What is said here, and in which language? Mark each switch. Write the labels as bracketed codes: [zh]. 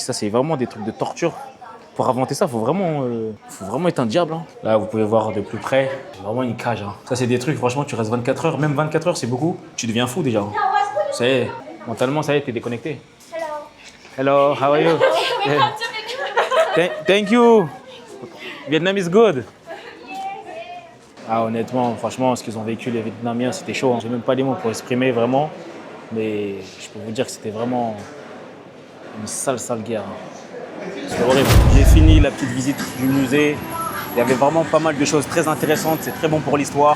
[fr] Ça, c'est vraiment des trucs de torture. Pour inventer ça, faut vraiment être un diable. Hein. Là, vous pouvez voir de plus près. C'est vraiment une cage. Hein. Ça, c'est des trucs, franchement, tu restes 24 heures. Même 24 heures, c'est beaucoup. Tu deviens fou déjà. Hein. Ça y est, mentalement, ça y est, t'es déconnecté. [en] Hello, how are you? Thank you. Vietnam is good. [fr] Ah, honnêtement, franchement, ce qu'ils ont vécu les Vietnamiens, c'était chaud. J'ai même pas les mots pour exprimer vraiment. Mais je peux vous dire que c'était vraiment une sale guerre. C'est horrible. J'ai fini la petite visite du musée. Il y avait vraiment pas mal de choses très intéressantes. C'est très bon pour l'histoire.